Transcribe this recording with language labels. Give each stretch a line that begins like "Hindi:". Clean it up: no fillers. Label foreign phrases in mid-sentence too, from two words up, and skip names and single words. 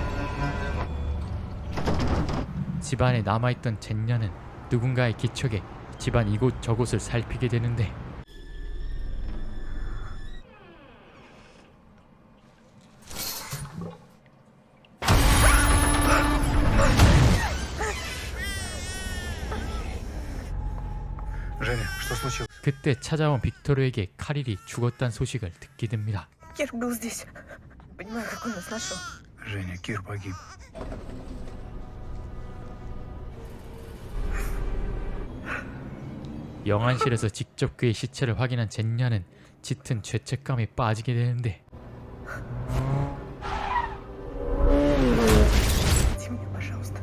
Korean: 집안에 남아있던 젠야는 누군가의 기척에 집안 이곳저곳을 살피게 되는데
Russian: Женя, что случилось?
Korean: 그때 찾아온 빅토르에게 카릴이 죽었다는 소식을 듣게 됩니다.
Russian: Кир был здесь. Понимаю, как он нас нашел. Женя, Кир погиб.
Korean: 영안실에서 직접 그의 시체를 확인한 젠야는 짙은 죄책감에 빠지게 되는데
Russian: Прости меня, пожалуйста.